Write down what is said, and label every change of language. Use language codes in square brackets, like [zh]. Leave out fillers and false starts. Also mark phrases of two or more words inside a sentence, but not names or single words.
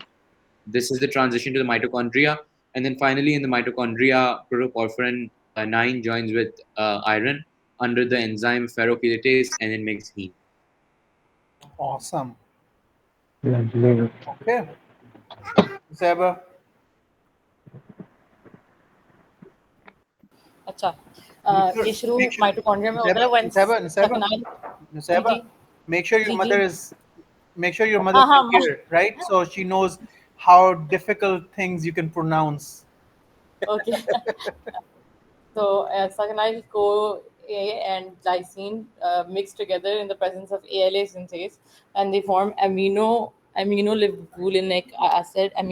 [en] This is the transition to the mitochondria. And then finally, in the mitochondria, protoporphyrin 9 joins with iron under the enzyme ferrochelatase and it makes heme. Awesome. Lovely. Okay. Zeba. [hi] अच्छा [en] Make sure- [hi] ये शुरू [en] make sure- [hi] माइटोकॉन्ड्रिया में होता है [en] when Nusaiba, succinyl Nusaiba, [hi] जी, [en] make sure your [hi] जी, [en] mother [hi] जी। [en] is, make sure your mother [hi] हाँ, [en] can hear, right? So she knows how difficult things you can pronounce. okay. So succinyl CoA and glycine mix together in the presence of ALA synthase, and they form aminolevulinic acid.